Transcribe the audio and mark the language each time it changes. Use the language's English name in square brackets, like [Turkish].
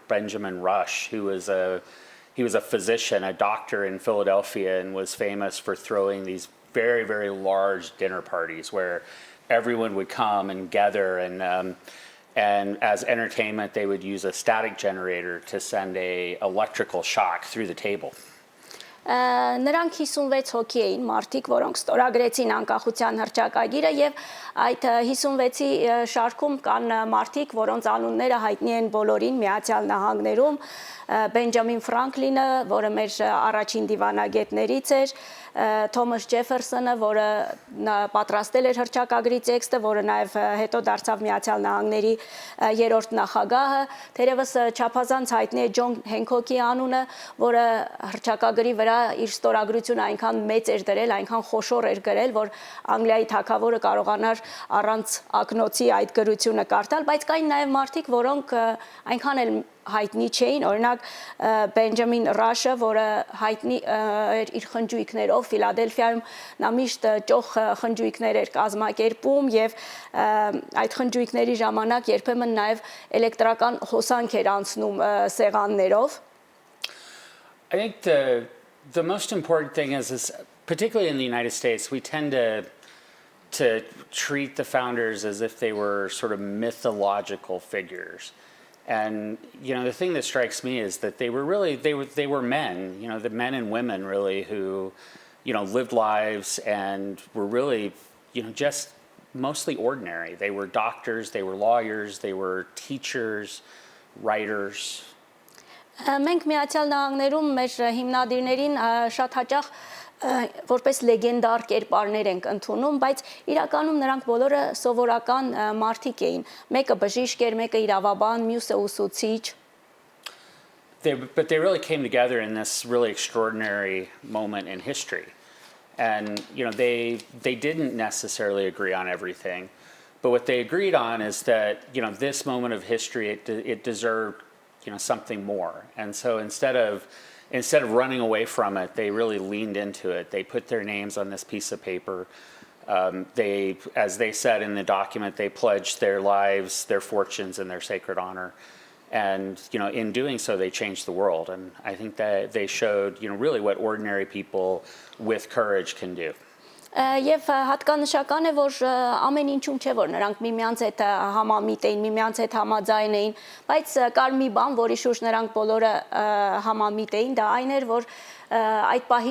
[English] Benjamin Rush, he was a physician, a doctor in Philadelphia, and was famous for throwing these very, very large dinner parties where everyone would come and gather, and as entertainment, they would use a static generator to send a electrical shock through the table. [Armenian] Նրանք 56 հոգի էին մարդիկ, որոնք ստորագրեցին անկախության հռչակագիրը եւ այդ 56-ի շարքում կան մարդիկ, որոնց անունները հայտնի են բոլորին Միացյալ Նահանգներում, Բենջամին Ֆրանկլինը, որը մեր առաջին դիվանագետներից էր, Թոմաս Ջեֆերսոնը, որը պատրաստել էր հռչակագրի տեքստը, որը նաև հետո դարձավ Միացյալ Նահանգների երրորդ նախագահը, թերևս չափազանց հայտնի է Ջոն Հենքոքի անունը, որը հռչակագրի վրա իր ստորագրությունը այնքան մեծ էր դրել, այնքան խոշոր էր գրել, որ Անգլիայի թագավորը կարողանար առանց ակնոցի այդ գրությունը կարդալ, բայց կային նաև մարդիկ, որոնք այնքան էլ հայտնի չէին, օրինակ Բենջամին Ռաշը, որը հայտնի էր իր խնջույքներով Ֆիլադելֆիայում, նա միշտ ճոխ խնջույքներ էր կազմակերպում եւ այդ խնջույքների ժամանակ երբեմն նաեւ էլեկտրական հոսանք էր անցնում սեղաններով. [English] I think the most important thing is particularly in the United States, we tend to treat the founders as if they were sort of mythological figures. And you know, the thing that strikes me is that they were men, you know, the men and women really who, you know, lived lives and were really, you know, just mostly ordinary. They were doctors, they were lawyers, they were teachers, writers. [Armenian] Մենք Միացյալ Նահանգներում մեր հիմնադիրներին շատ հաճախ որպես լեգենդար կերպարներ ենք ընդունում, բայց իրականում նրանք բոլորը սովորական մարդիկ էին։ Մեկը բժիշկ էր, մեկը իրավաբան, մյուսը ուսուցիչ։ [English] But they really came together in this really extraordinary moment in history. And you know, they didn't necessarily agree on everything, but what they agreed on is that, you know, this moment of history it deserved, you know, something more. And so instead of running away from it, they really leaned into it. They put their names on this piece of paper. As they said in the document, they pledged their lives, their fortunes, and their sacred honor. And you know, in doing so, they changed the world. And I think that they showed, you know, really what ordinary people with courage can do. [Armenian] Եվ հատկանշական է, որ ամեն ինչում չէ, որ նրանք միմյանց հետ համամիտ էին, միմյանց հետ համաձայն էին, բայց կար մի բան, որի շուրջ նրանք բոլորը համամիտ էին, դա այն էր, որ այդ